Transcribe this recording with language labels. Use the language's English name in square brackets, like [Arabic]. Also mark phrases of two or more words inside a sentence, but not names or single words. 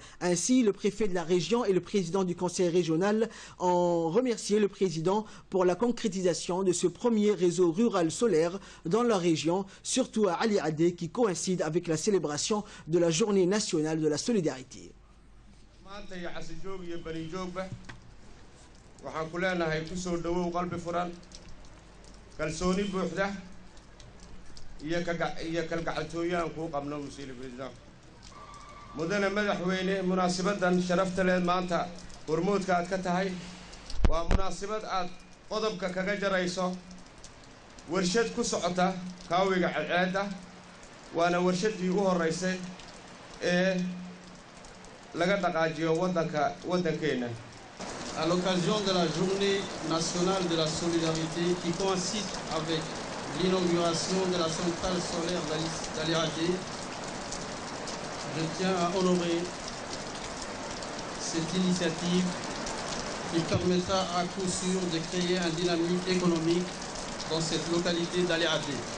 [French] Ainsi, le préfet de la région et le président du conseil régional ont remercié le président pour la concrétisation de ce premier réseau rural solaire dans la région, surtout à Ali Adé qui coïncide avec la célébration de la journée nationale de la solidarité. [Somali] mudane madaxweyne munaasabadan sharafta leh maanta hormoodka aad ka tahay waa munaasabad aad qodobka kaga jarayso warshad ku socota kaawiga cadceeda waana warshadii ugu horeysay ee laga dhaqaajiyo wadankeena. [French] À l'occasion de la journée nationale de la solidarité qui coïncide avec l'inauguration de la centrale solaire d'Ali Adé, je tiens à honorer cette initiative qui permettra à coup sûr de créer un dynamique économique dans cette localité d'Ali Adé.